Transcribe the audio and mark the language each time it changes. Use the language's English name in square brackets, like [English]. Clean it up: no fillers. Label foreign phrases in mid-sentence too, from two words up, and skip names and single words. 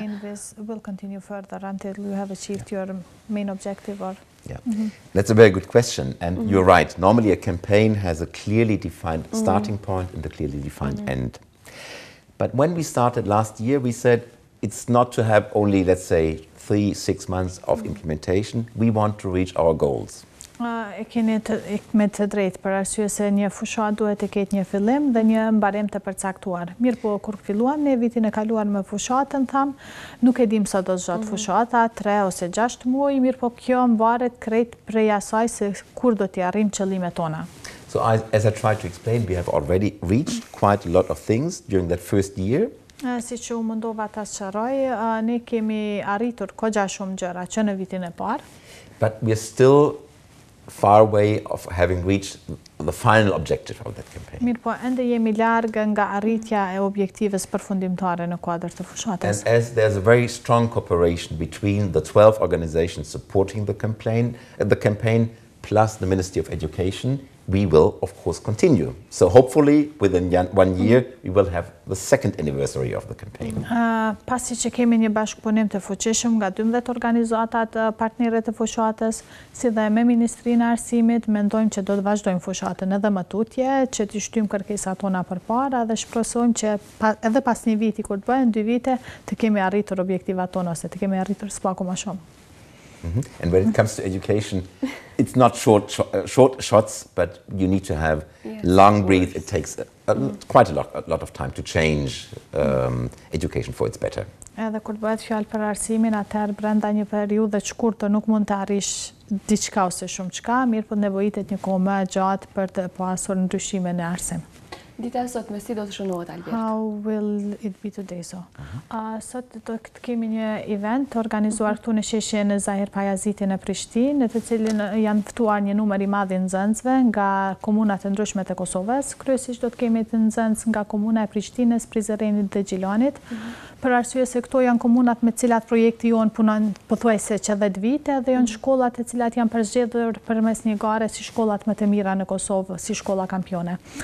[English] Will continue further until you have achieved your main objective or... Yeah, that's a very good question, and you're right. Normally a campaign has a clearly defined starting point and a clearly defined end. But when we started last year, we said it's not to have only, let's say, 3-6 months of implementation. We want to reach our goals. [Albanian] E keni me të drejtë për arsye se një fushat duhet të ketë një fillim dhe një mbarim të përcaktuar. Mirë po, kur filluam ne vitin e kaluar me fushatën, nuk e dim sa do zgjat fushata, 3 ose 6 muaj, mirë po kjo mbaret krejt prej asaj se kur do t'i arrijmë qëllimet tona. [English] So as I tried to explain, we have already reached quite a lot of things during that first year. [Albanian] Si që u mundova ta sqaroj, ne kemi arritur kogja shumë gjëra që në vitin e parë. [English] But we are still far away of having reached the final objective of that campaign. [Albanian] Mirë po, ende jemi larg nga arritja e objektives përfundimtare në kuadër të fushatës. [English] And as there's a very strong cooperation between the 12 organizations supporting the campaign plus the Ministry of Education, we will, of course, continue. So hopefully, within 1 year, we will have the second anniversary of the campaign. [Albanian] Pasi që kemi një bashkëpunim të fuqishëm nga 12 organizatat partnerët të fushatës, si dhe me Ministrinë e Arsimit, mendojmë që do të vazhdojmë fushatën edhe më tutje, që të shtyjmë kërkesat tona përpara dhe shpresojmë që edhe pas një viti, kur të bëhen 2 vite, të kemi arritur objektivat tona ose të kemi arritur s'paku më shumë. [English] And when it comes to education, it's not short shots, but you need to have long breath. It takes quite a lot of time to change education for its better. [Albanian] Edhe kur bëhet fjalë për arsimin, atëherë brenda një periudhe të shkurtër nuk mund të arrish diçka ose shumë çka, mirë po nevojitet një kohë më e gjatë për të pasur ndryshime në arsim. Dita e sotme si do të shënohet, Albert? [English] How will it be today, so? [Albanian] Sot do të kemi një event organizuar këtu në sheshjen e Zahir Pajaziti në Prishtinë, në të cilin janë ftuar një numër i madh i nxënësve nga komunat e ndryshme të Kosovës. Kryesisht do të kemi të nxënës nga komuna e Prishtinës, Prizrenit dhe Gjilanit, për arsye se këto janë komunat me cilat projekti jonë punon pothuajse që 10 vite dhe janë shkollat e cilat janë përzgjedhur përmes një gare si shkollat më të mira në Kosovë, si shkolla kampione.